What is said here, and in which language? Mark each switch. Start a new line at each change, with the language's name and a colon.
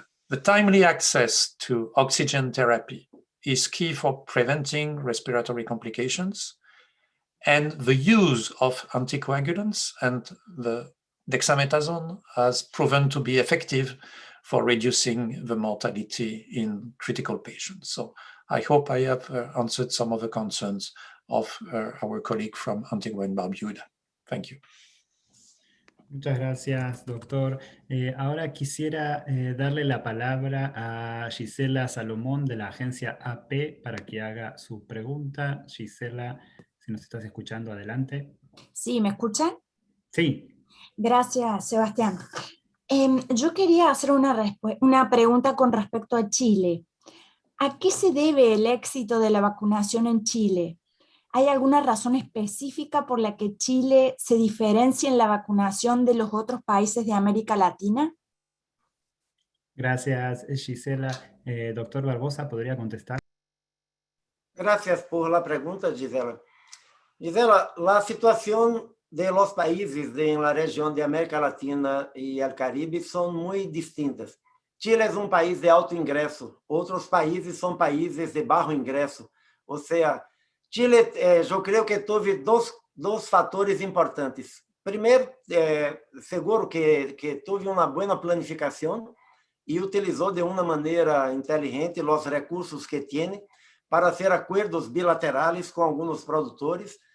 English: The timely access to oxygen therapy is key for preventing respiratory complications, and the use of anticoagulants and the dexamethasone has proven to be effective for reducing the mortality in critical patients. So I hope I have answered some of the concerns of our colleague from Antigua and Barbuda. Thank you.
Spanish: Muchas gracias, doctor. Ahora quisiera darle la palabra a Gisela Salomón de la agencia AP para que haga su pregunta. Gisela, si nos estás escuchando, adelante. Sí, ¿me escuchan? Sí. Gracias, Sebastián. Yo quería hacer una pregunta con respecto a Chile. ¿A qué se debe el éxito de la vacunación en Chile? ¿Hay alguna razón específica por la que Chile se diferencia en la vacunación de los otros países de América Latina? Gracias, Gisela. Doctor Barbosa, ¿podría contestar? Gracias por la pregunta, Gisela. Gisela, la situación de los países en la región de América Latina y el Caribe son muy distintas.
Portuguese: Chile é um país de alto ingresso, outros países são países de baixo ingresso. Ou seja, Chile, eu creio que teve dois fatores importantes. Primeiro, seguro que teve uma boa planificação e utilizou de uma maneira inteligente os recursos que tem para fazer acordos bilaterais com alguns produtores.